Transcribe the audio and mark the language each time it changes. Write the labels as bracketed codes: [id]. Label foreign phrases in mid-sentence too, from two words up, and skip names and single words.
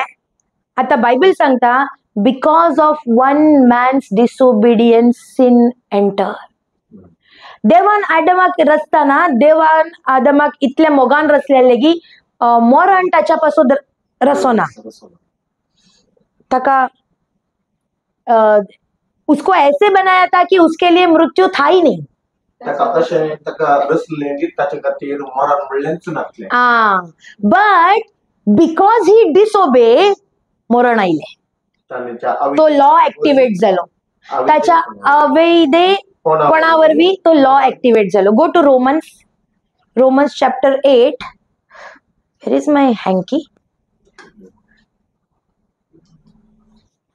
[kok] आता बायबल सांगता [en] because of one man's disobedience sin enter. [kok] देवान आदमाक रचताना देवान आदमाक इतले मोगान रचलेले की मरण ताच्या पासून रचोना. [hi] ताका उसको ऐसे बनाया था कि उसके लिए मृत्यु था ही नहीं. [en] but because he disobey [kok] मरण आयले. तो [en] law activate [kok] झालो. त्याच्या अवैधपणावरवी तो [en] law activate [kok] झालो. [en] Go to Romans chapter 8. Where is my hanky.